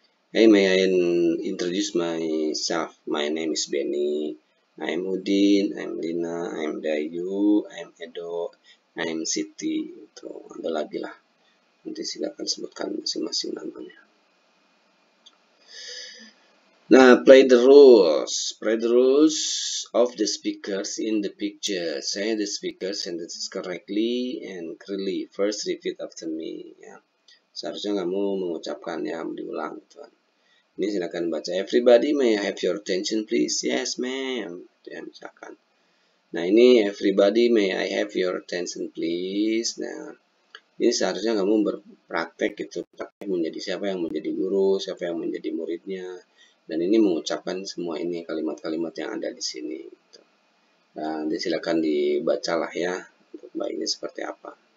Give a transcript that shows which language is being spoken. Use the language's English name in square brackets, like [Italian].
[English] Hey, may I introduce myself? My name is Benny. I'm Udin, I'm Lina, I'm Dayu, I'm Edo, I'm Siti. [Indonesian] Itu ada lagi lah. Nanti silakan sebutkan masing-masing namanya. [English] Nah, play the rules. Play the rules of the speakers in the picture. Say the speaker sentences correctly and clearly. First, repeat after me. Ya. [Indonesian] Seharusnya kamu mengucapkannya diulang, tuan. Ini silakan baca. [English] Everybody, may I have your attention, please? Yes, ma'am. [Indonesian] Ya, misalkan. [English] Nah, ini everybody, may I have your attention, please? [Indonesian] Nah, ini seharusnya kamu berpraktek gitu. Praktek menjadi siapa yang menjadi guru, siapa yang menjadi muridnya. Dan ini mengucapkan semua ini kalimat-kalimat yang ada di sini. Gitu. Nah, silakan dibacalah ya untuk mbak ini seperti apa.